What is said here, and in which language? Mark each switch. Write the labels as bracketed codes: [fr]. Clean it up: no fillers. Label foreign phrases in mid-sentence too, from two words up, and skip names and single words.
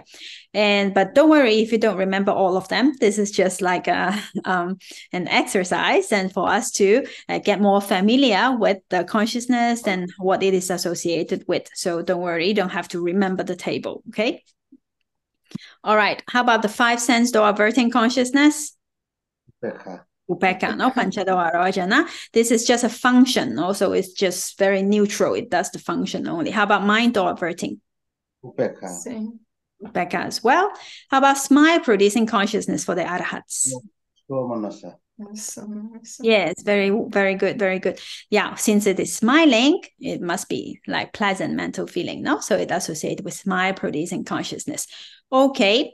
[en] But don't worry if you don't remember all of them. This is just like an exercise and for us to get more familiar with the consciousness and what it is associated with. So don't worry, you don't have to remember the table, okay? All right, how about the 5 sense door averting consciousness? [pi] Upekkha, no? Panchadoha Rojana. [en] This is just a function. Also, it's just very neutral. It does the function only. How about mind door averting? Upekkha. Upekkha as well. How about smile producing consciousness for the Arhats? Somanasa. Yes, very, very good, very good. Yeah, since it is smiling, it must be like pleasant mental feeling, no? So it associated with smile producing consciousness. Okay.